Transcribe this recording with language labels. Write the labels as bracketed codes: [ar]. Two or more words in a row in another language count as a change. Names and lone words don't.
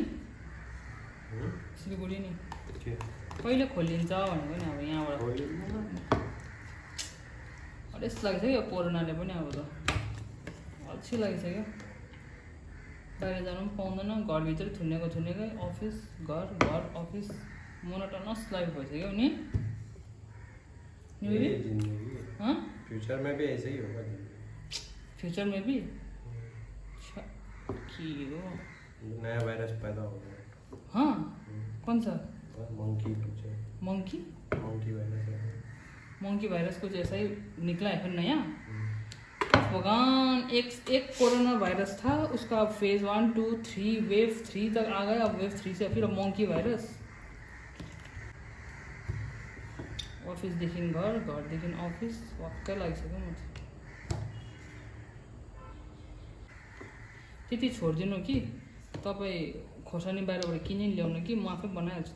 [ne] सिलगढी नि कहिले खोलिन्छ भनेको नि. अब यहाँबाट अलिस लागिसक्यो कोरोनाले पनि. अब त अल्छी लागिसक्यो. बाहिर जानु पनि पाउँदैन. घरभित्र थुनेकै अफिस घर अफिस [en] monotonous life [ne] भइसक्यो नि. [hi] फ्यूचर में भी ऐसे ही होगा. फ्यूचर में भी [ne] के हो [hi] नया वायरस पैदा होगा. हाँ कौन सा? [en] monkey virus [hi] को जैसा ही निकला है फिर नया. भगवान एक कोरोना वायरस था उसका फेज 1, 2, 3 वेव 3 तक आ गया. अब वेव 3 से फिर [en] monkey virus. [ne] अफिसदेखि घरदेखि अफिस वाक्कै लागिसक्यो म त. त्यति छोडिदिनु कि तपाईँ खोर्सानी बाहिरबाट किनिन ल्याउनु कि म आफै बनाइहाल्छु.